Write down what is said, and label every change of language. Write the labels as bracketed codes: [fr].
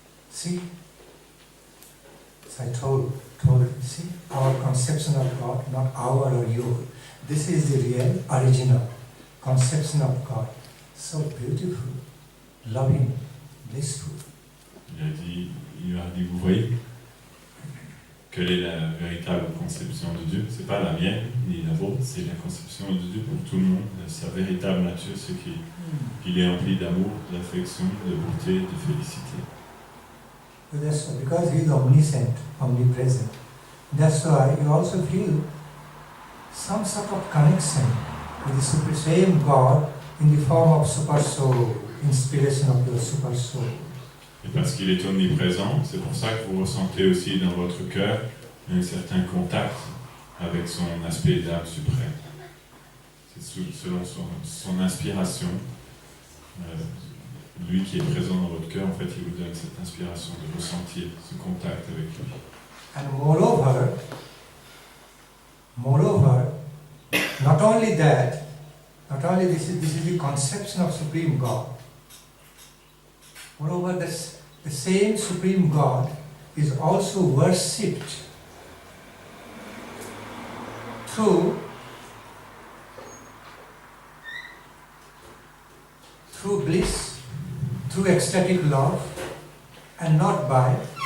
[en] See, as I told you, see, our conception of God, not our or your. This is the real, original conception of God. So beautiful, loving, blissful. [fr] Il a dit, vous voyez, quelle est la véritable conception de Dieu? C'est pas la mienne ni la vôtre, c'est la conception de Dieu pour tout le monde. Sa véritable nature, c'est qu'il est rempli d'amour, d'affection, de beauté, de félicité. [en] That's why, because he is omniscient, omnipresent. That's why you also feel some sort of connection with the same God in the form of super soul, inspiration of your super soul. [fr] Et parce qu'il est omniprésent, c'est pour ça que vous ressentez aussi dans votre cœur un certain contact avec son aspect d'âme suprême. C'est selon son inspiration. Lui qui est présent dans votre cœur, en fait, il vous donne cette inspiration de ressentir ce contact avec lui. [en] And moreover, not only that, not only this is the conception of Supreme God. Moreover, the same Supreme God is also worshipped through bliss, through ecstatic love, and not by